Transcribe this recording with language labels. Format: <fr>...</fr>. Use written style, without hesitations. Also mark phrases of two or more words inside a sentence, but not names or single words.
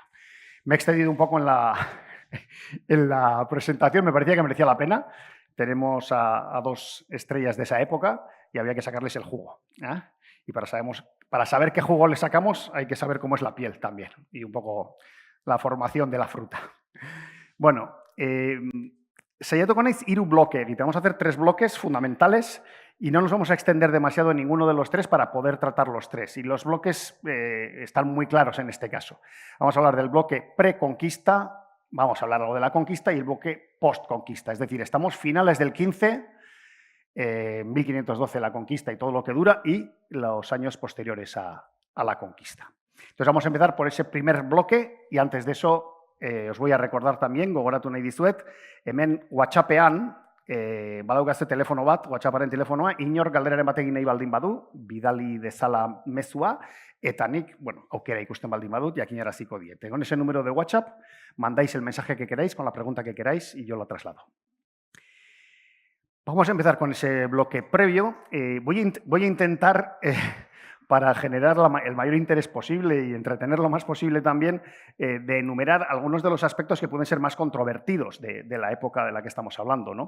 <es>Me he extendido un poco en la presentación, me parecía que merecía la pena. Tenemos a dos estrellas de esa época y había que sacarles el jugo. Y para saber qué jugo le sacamos hay que saber cómo es la piel también y un poco la formación de la fruta. Bueno,</es> <eu>saiatuko naiz</eu> <es>3 bloque y vamos a hacer 3 bloques fundamentales y no nos vamos a extender demasiado en ninguno de los 3 para poder tratar los 3. Y los bloques están muy claros en este caso. Vamos a hablar del bloque preconquista, vamos a hablar algo de la conquista y el bloque postconquista. Es decir, estamos finales del 15, 1512 la conquista y todo lo que dura, y los años posteriores a la conquista. Entonces vamos a empezar por ese primer bloque y antes de eso os voy a recordar también,</es> <eu>gogoratu nahi dizuet, hemen WhatsAppean Badaukazte telefono bat, WhatsApparen telefonoa, inor galderaren bat egin nahi baldin badu, bidali dezala mezua, eta nik, bueno, aukera ikusten baldin badut, jakinaraziko diet.</eu> <es>Con ese número de WhatsApp, mandáis el mensaje que queráis, con la pregunta que queráis, y yo la traslado. Vamos a empezar con ese bloque previo. Voy a intentar, para generar el mayor interés posible y entretener lo más posible también, de enumerar algunos de los aspectos que pueden ser más controvertidos de la época de la que estamos hablando, ¿no?</es>